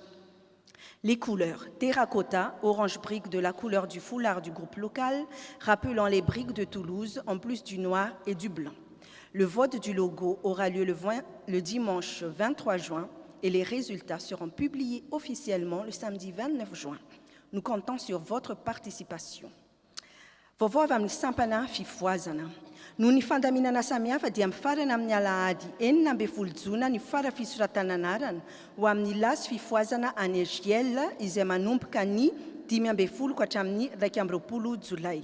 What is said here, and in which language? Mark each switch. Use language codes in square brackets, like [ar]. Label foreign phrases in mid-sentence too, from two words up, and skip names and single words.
[fr] Les couleurs terracotta, orange brique de la couleur du foulard du groupe local, rappelant les briques de Toulouse en plus du noir et du blanc. Le vote du logo aura lieu le dimanche 23 juin et les résultats seront publiés officiellement le samedi 29 juin. Nous comptons sur votre participation. [mg] Vovô avy amin'ny sampana fifoazana. Noho ny fandaminana samihafa dia mifarana amin'ny alahady 9 jona ny fara fisoratana anarana ho amin'ny lasy fifoazana any Egiel izay manomboka ny 15 ka hatramin'ny 20 jolay.